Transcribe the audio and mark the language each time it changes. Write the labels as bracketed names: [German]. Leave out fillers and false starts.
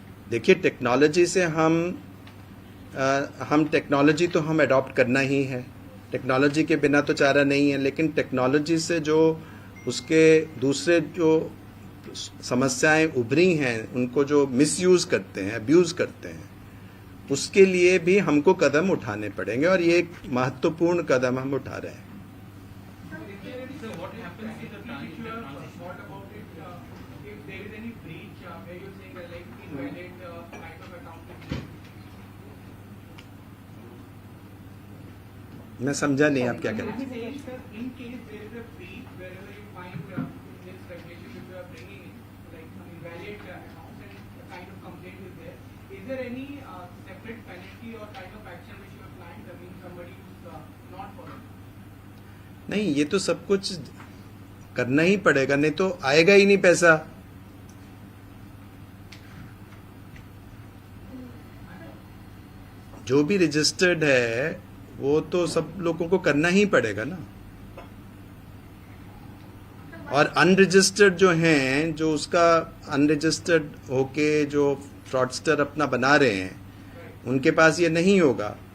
[Hindi] देखिए, टेक्नोलॉजी से हम टेक्नोलॉजी तो हम अडॉप्ट करना ही है, टेक्नोलॉजी के बिना तो चारा नहीं है, लेकिन टेक्नोलॉजी से जो उसके दूसरे जो समस्याएं उभरी हैं, उनको जो मिसयूज करते हैं, अब्यूज करते हैं, उसके लिए भी हमको कदम उठाने पड़ेंगे, और ये एक महत्वपूर्ण कदम हम उठा रहे हैं। [English] So what happens in the transition? What about it if there is any breach where you're saying like invalid kind of account is linked? [Hindi] मैं समझा नहीं आप क्या कह रहे हैं। [English] In case there is a breach, wherever you find this regulation which you are bringing in, like invalid account and a kind of complaint is there, is there any separate penalty or kind of action which you are planning? I mean, somebody who's not following? [Hindi] नहीं, ये तो सब कुछ करना ही पड़ेगा, नहीं तो आएगा ही नहीं पैसा। जो भी रजिस्टर्ड है वो तो सब लोगों को करना ही पड़ेगा ना, और अनरजिस्टर्ड जो हैं, जो उसका अनरजिस्टर्ड होके जो फ्रॉडस्टर अपना बना रहे हैं, उनके पास ये नहीं होगा।